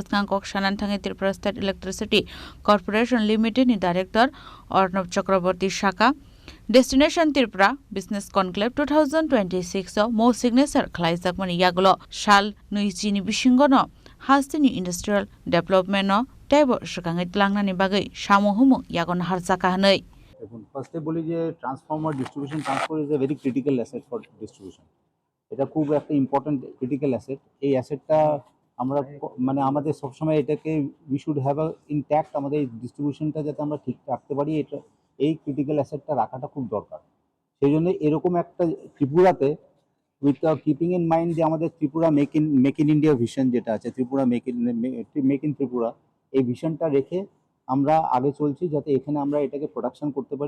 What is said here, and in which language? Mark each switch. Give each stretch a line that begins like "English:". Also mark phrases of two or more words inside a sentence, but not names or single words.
Kok Borok: biskan kok shanan thangi Tripura State Electricity Corporation Limited ni Director Arnab Chakraborty Shaka Destination Tripura Business Conclave 2026 mo signature khlaijak yagulo shal nuichini bisingono hastini
English: industrial development
Kok Borok: no tebo shkangai tlangnani bagai samuhumu yagon harjaka hanai
Bangla: দেখুন ফার্স্টে বলি যে
English: transformer distribution transport is a very critical asset for distribution.
Bangla: এটা খুব একটা
English: important critical asset.
Bangla: এই অ্যাসেটটা আমরা মানে আমাদের সবসময় এটাকে
English: we should have a intact,
Bangla: আমাদের এই ডিস্ট্রিবিউশনটা যাতে আমরা ঠিক রাখতে পারি, এটা এই ক্রিটিক্যাল অ্যাসেটটা রাখাটা খুব দরকার। সেই জন্য এরকম একটা ত্রিপুরাতে
English: with keeping in mind
Bangla: যে আমাদের ত্রিপুরা মেক ইন ইন্ডিয়া ভিশন যেটা আছে, ত্রিপুরা মেক ইন ত্রিপুরা, এই ভিশনটা রেখে আমরা আগে চলছি যাতে এখানে আমরা এটাকে প্রোডাকশন করতে পারি।